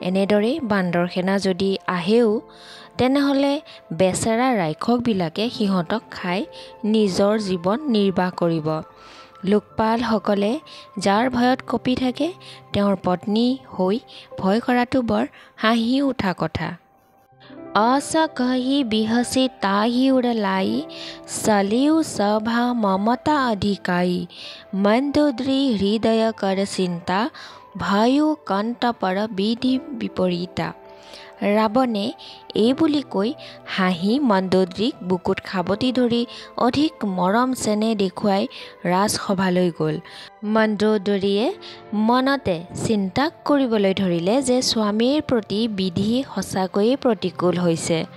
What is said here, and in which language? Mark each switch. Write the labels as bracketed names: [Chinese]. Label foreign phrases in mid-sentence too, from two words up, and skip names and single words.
[Assamese] এনেদৰে বান্দৰ সেনা যদি আহেও তেনেহ'লে বেচেৰা ৰাক্ষসবিলাকে সিহঁতক খাই নিজৰ জীৱন নিৰ্বাহ কৰিব। লোকপালসকলে যাৰ ভয়ত কঁপি থাকে তেওঁৰ পত্নী হৈ ভয় কৰাটো বৰ হাঁহি উঠা কথা। [Awadhi] अस कही बिहसी ताही उड़लाई सलियु सभा ममता अधिकाई मंदोदरी हृदय कर चिंता भयो कंठ पर विधि विपरीता। [Assamese] ৰাৱণে এই বুলি কৈ হাঁহি মন্দোদৰীক বুকুত খাবতি ধৰি অধিক মৰম চেনেহ দেখুৱাই ৰাজসভালৈ গ'ল। মন্দোদৰীয়ে মনতে চিন্তা কৰিবলৈ ধৰিলে যে স্বামীৰ প্ৰতি বিধি সঁচাকৈয়ে প্ৰতিকূল হৈছে।